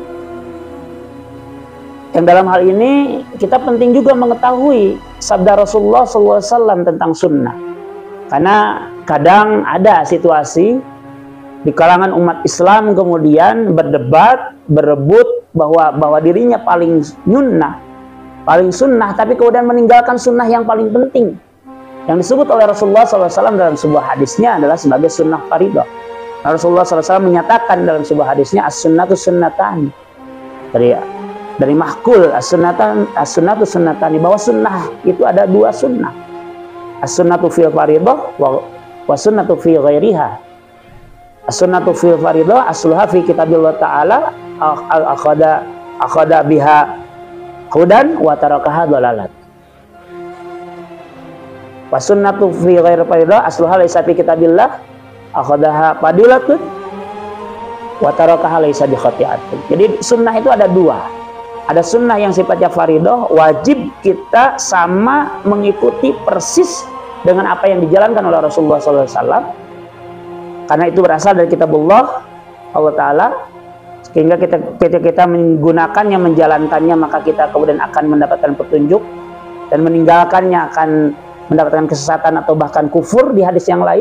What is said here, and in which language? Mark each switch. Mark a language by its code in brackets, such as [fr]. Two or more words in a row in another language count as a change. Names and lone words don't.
[id] Yang dalam hal ini kita penting juga mengetahui sabda Rasulullah SAW tentang sunnah, karena kadang ada situasi di kalangan umat Islam kemudian berdebat, berebut bahwa dirinya paling sunnah, tapi kemudian meninggalkan sunnah yang paling penting, yang disebut oleh Rasulullah SAW dalam sebuah hadisnya adalah sebagai sunnah faridah. Rasulullah SAW menyatakan dalam sebuah hadisnya, [ar] السنة سنتان, [id] dari mahkul [ar] السنة سنتان, [id] bahwa sunnah itu ada dua sunnah, [ar] السنة في الفريضة والسنة في غيرها. السنة في الفريضة أصلها في كتاب الله تعالى أخذ بها هدى وتركها ضلالة. والسنة في غير الفريضة أصلها ليس في كتاب الله أخذها فضيلة وتركها ليس بخطيئة. [id] Jadi sunnah itu ada dua. Ada sunnah yang sifatnya faridah, wajib kita sama mengikuti persis dengan apa yang dijalankan oleh Rasulullah SAW, karena itu berasal dari kitabullah Allah Ta'ala, sehingga kita menggunakannya, menjalankannya, maka kita kemudian akan mendapatkan petunjuk, dan meninggalkannya akan mendapatkan kesesatan atau bahkan kufur di hadis yang lain.